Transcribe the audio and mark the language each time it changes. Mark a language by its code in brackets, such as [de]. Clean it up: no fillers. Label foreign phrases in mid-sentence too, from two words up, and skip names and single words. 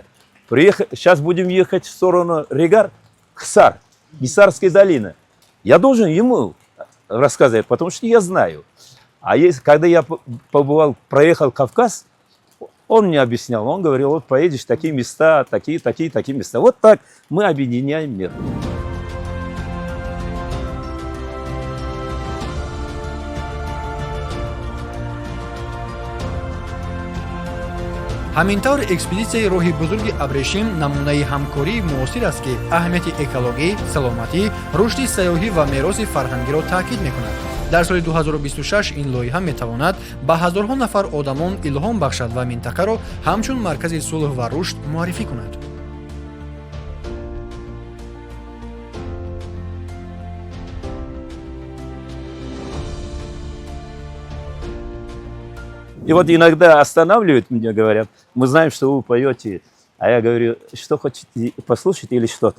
[ru] Сейчас будем ехать в сторону Регар, Хсар, Гисарская долина. Я должен ему рассказывать, потому что я знаю. А когда я побывал, проехал Кавказ, он мне объяснял, он говорил, вот поедешь в такие места, такие места. Вот так мы объединяем мир. [tg] ҳамин тавр экспедисияи роҳи бузурги абрешим намунаи ҳамкории муосир аст ки аҳамияти экологӣ, саломатӣ, рушди сайёҳӣ ва мероси фарҳангиро таъкид мекунад. дар соли 2026 ин лоиҳа метавонад ба ҳазорҳо нафар одамон илҳом бахшад ва минтақаро ҳамчун маркази сулҳ ва рушд муаррифӣ кунад. [ru] И вот иногда останавливают меня, говорят, мы знаем, что вы поете. А я говорю, что хотите послушать или что-то.